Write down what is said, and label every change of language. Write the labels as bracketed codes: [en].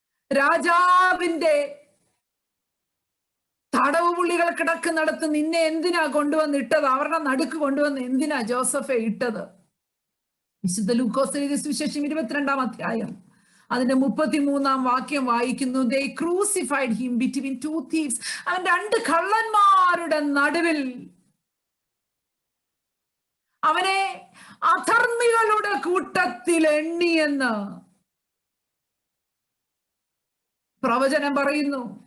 [ml] രാജാവിന്റെ തടവ് പുള്ളികൾ കിടക്കുന്നിടത്ത് നിന്നെ എന്തിനാ കൊണ്ടുവന്നിട്ടത്? അവരുടെ നടുക്ക് കൊണ്ടുവന്ന് എന്തിനാ ജോസഫെ ഇട്ടത്? വിശുദ്ധ ലൂക്കോസ് എഴുതിയ സുവിശേഷം 22 അധ്യായം അതിന്റെ 33 വാക്യം വായിക്കുന്നു. [en] They crucified him between two thieves. [ml] അവൻ 2 കള്ളന്മാരുടെ നടുവിൽ അവനെ അധർമ്മികളുടെ കൂട്ടത്തിൽ എണ്ണിയെന്ന് പ്രവചനം പറയുന്നു.